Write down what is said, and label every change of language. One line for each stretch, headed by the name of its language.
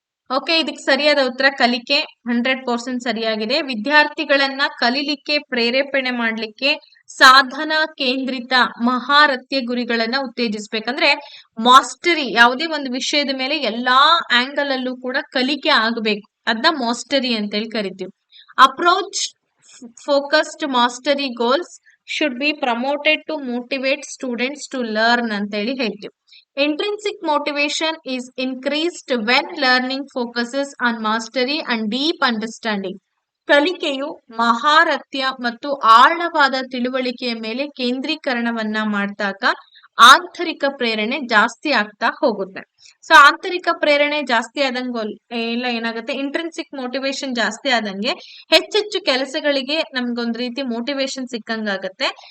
Kannada: Okay, ಇದಕ್ಕೆ ಸರಿಯಾದ ಉತ್ತರ ಕಲಿಕೆ. 100% ಸರಿಯಾಗಿದೆ. ವಿದ್ಯಾರ್ಥಿಗಳನ್ನ ಕಲಿಲಿಕ್ಕೆ ಪ್ರೇರೇಪಣೆ ಮಾಡ್ಲಿಕ್ಕೆ ಸಾಧನಾ ಕೇಂದ್ರಿತ ಮಹಾರಥ್ಯ ಗುರಿಗಳನ್ನ ಉತ್ತೇಜಿಸ್ಬೇಕಂದ್ರೆ ಮಾಸ್ಟರಿ, ಯಾವುದೇ ಒಂದು ವಿಷಯದ ಮೇಲೆ ಎಲ್ಲಾ ಆಂಗಲ್ ಅಲ್ಲೂ ಕೂಡ ಕಲಿಕೆ ಆಗ್ಬೇಕು, ಅದನ್ನ ಮಾಸ್ಟರಿ ಅಂತ ಹೇಳಿ ಕರಿತೀವಿ.
English: approach focused mastery goals should be promoted to motivate students to learn
Kannada: ಅಂತ ಹೇಳಿ ಹೇಳ್ತೀವಿ.
English: Intrinsic motivation is increased when learning focuses on mastery and deep understanding.
Kannada: ಕಲಿಕೆಯು ಮಹಾರಥ್ಯ ಮತ್ತು ಆಳವಾದ ತಿಳುವಳಿಕೆಯ ಮೇಲೆ ಕೇಂದ್ರೀಕರಣವನ್ನ ಮಾಡಿದಾಗ ಆಂತರಿಕ ಪ್ರೇರಣೆ ಜಾಸ್ತಿ ಆಗ್ತಾ ಹೋಗುತ್ತೆ. ಸೊ ಆಂತರಿಕ ಪ್ರೇರಣೆ ಜಾಸ್ತಿ ಆದಂಗೆ ಎಲ್ಲ ಏನಾಗುತ್ತೆ, ಇಂಟ್ರೆನ್ಸಿಕ್ ಮೋಟಿವೇಶನ್ ಜಾಸ್ತಿ ಆದಂಗೆ ಹೆಚ್ಚೆಚ್ಚು ಕೆಲಸಗಳಿಗೆ ನಮ್ಗೊಂದ್ ರೀತಿ ಮೋಟಿವೇಶನ್ ಸಿಕ್ಕಂಗಾಗತ್ತೆ.